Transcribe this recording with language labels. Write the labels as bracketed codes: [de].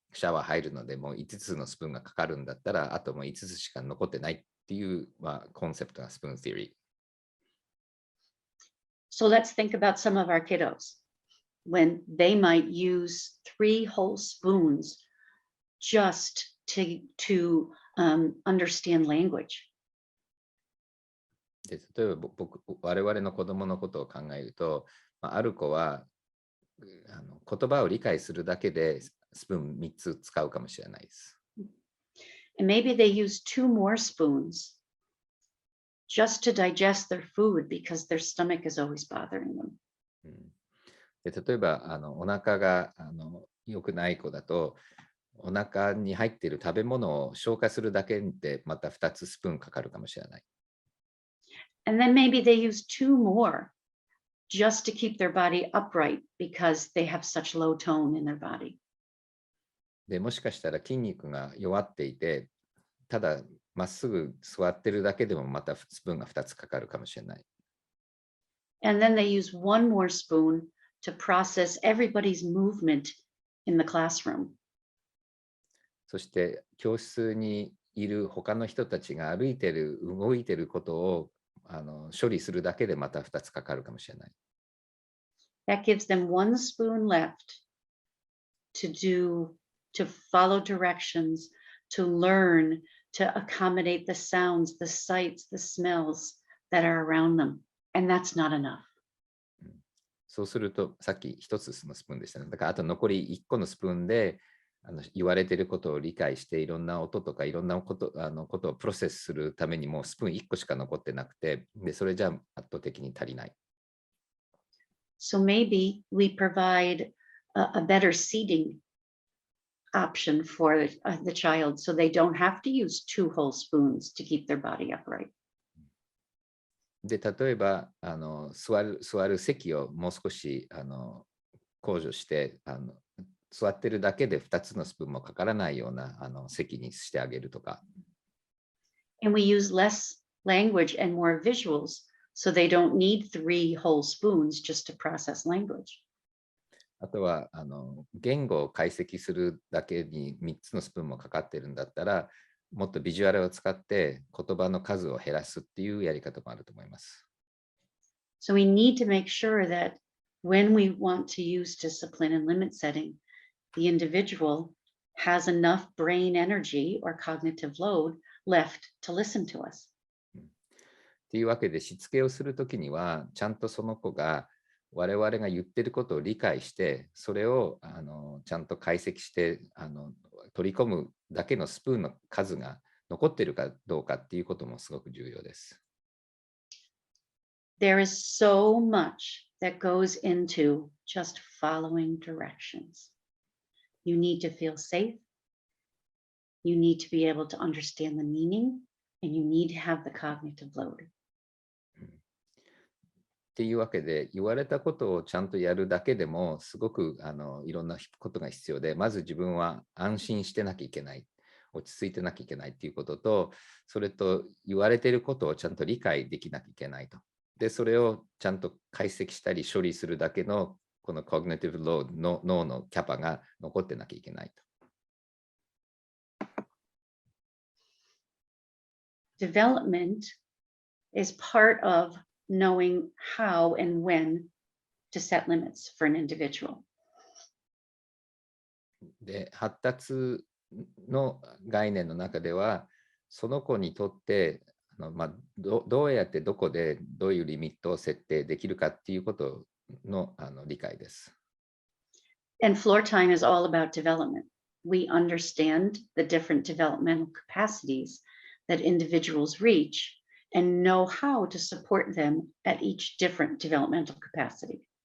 [ja] シャワー入るのでもう5つのスプーンがかかるんだったら、あともう5つしか残ってないっていう、コンセプトがスプーン theory。 [en] So let's think about some of our kiddos when they might use 3 whole spoons just to understand language. [ja] で例えば我々の子供のことを考えると、ある子は言葉を理解するだけでスプーン3つ使うかもしれないです。 [en] And maybe they use 2 more spoons just to digest their food because their stomach is always bothering them. [ja] で例えばお腹が良くない子だと、お腹に入っている食べ物を消化するだけでまた2つスプーンかかるかもしれない。 [en] And then maybe they use 2 more just to keep their body upright because they have such low tone in their body. [ja] でもしかしたら筋肉が弱っていて、ただまっすぐ座ってるだけでもまたスプーンが2つかかるかもしれない。 [en] And then they use 1 more spoon to process everybody's movement in the classroom. [ja] そして教室にいる他の人たちが歩いてる、動いてることを処理するだけでまた2つかかるかもしれない。 [en] That gives them 1 spoon left to follow directions, to learn, to accommodate the sounds, the sights, the smells that are around them. And that's not enough. [ja] そうすると、さっき1つのスプーンでしたね。だからあと残り1個のスプーンで言われていることを理解して、いろんな音とかいろんなことをプロセスするためにもうスプーン1個しか残ってなくて、でそれじゃ圧倒的に足りない。 [en] So maybe we provide a better seating option for the child so they don't have to use 2 whole spoons to keep their body upright. [ja] で例えば座る席をもう少し控除して座ってるだけで2つのスプーンもかからないような席にしてあげるとか。 [en] And we use less language and more visuals so they don't need 3 whole spoons just to process language. [ja] あとは言語を解析するだけに3つのスプーンもかかってるんだったら、もっとビジュアルを使って言葉の数を減らすっていうやり方もあると思います。 [en] So we need to make sure that when we want to use discipline and limit setting, the individual has enough brain energy or cognitive load left to listen to us. [ja] っていうわけで、しつけをするときには、ちゃんとその子が我々が言ってることを理解して、それをちゃんと解析して取り込むだけのスプーンの数が残っているかどうかっていうこともすごく重要です。 [en] There is so much that goes into just following directions. You need to feel safe. You need to be able to understand the meaning, and you need to have the cognitive load. [ja] っていうわけで、言われたことをちゃんとやるだけでもすごくいろんなことが必要で、まず自分は安心してなきゃいけない、落ち着いてなきゃいけないっていうことと、それと言われていることをちゃんと理解できなきゃいけないと。で、それをちゃんと解析したり処理するだけのこのコグニティブロードの脳のキャパが残ってなきゃいけないと。 [en] Development is part of knowing how and when to set limits for an individual. [ja] で、発達の概念の中では、その子にとってどうやってどこでどういうリミットを設定できるかっていうことの理解です。 [en] And Floortime is all about development. We understand the different developmental capacities that individuals reach and know how to support them at each different developmental capacity.